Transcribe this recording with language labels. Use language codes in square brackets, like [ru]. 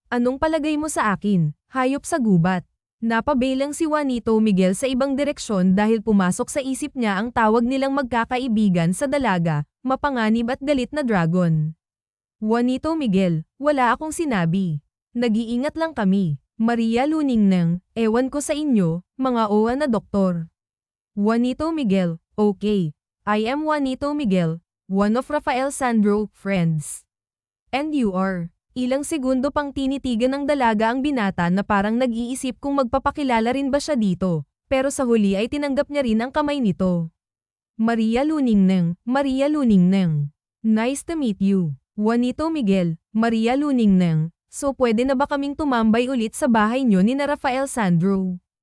[tl] Anong palagay mo sa akin? Hayop sa gubat. Napabelang si Juanito Miguel sa ibang direksyon dahil pumasok sa isip niya ang tawag nilang magkakaibigan sa dalaga, mapanganib at galit na dragon. Juanito Miguel, wala akong sinabi. Nag-iingat lang kami. Maria Luningnang, ewan ko sa inyo, mga owa na doktor. Juanito Miguel, okay. [en] I am Juanito Miguel, one of Rafael Sandro friends. And you are? [tl] Ilang segundo pang tinitigan ng dalaga ang binata na parang nag-iisip kung magpapakilala rin ba siya dito, pero sa huli ay tinanggap niya rin ang kamay nito. Maria Luningnang, Maria Luningnang. [en] Nice to meet you. [tl] Juanito Miguel, Maria Luningnang, so pwede na ba kaming tumambay ulit sa bahay niyo ni na Rafael Sandro?